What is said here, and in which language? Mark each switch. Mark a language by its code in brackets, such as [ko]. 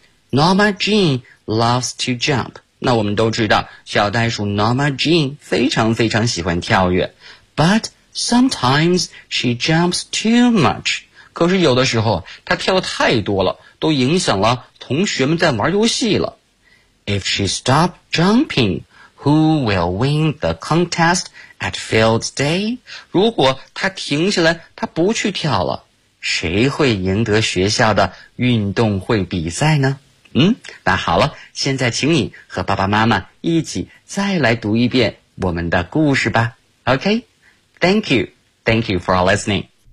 [en] Norma Jean loves to jump. [zh] 那我们都知道小袋鼠 Norma Jean 非常非常喜欢跳跃。 [en] But sometimes she jumps too much. [zh] 可是有的时候她跳得太多了，都影响了同学们在玩游戏了。 [en] If she stops jumping, who will win the contest at field day? [zh] 如果他停下来，他不去跳了，谁会赢得学校的运动会比赛呢？那好了，现在请你和爸爸妈妈一起再来读一遍我们的故事吧。 [en] Okay? Thank you. Thank you for listening.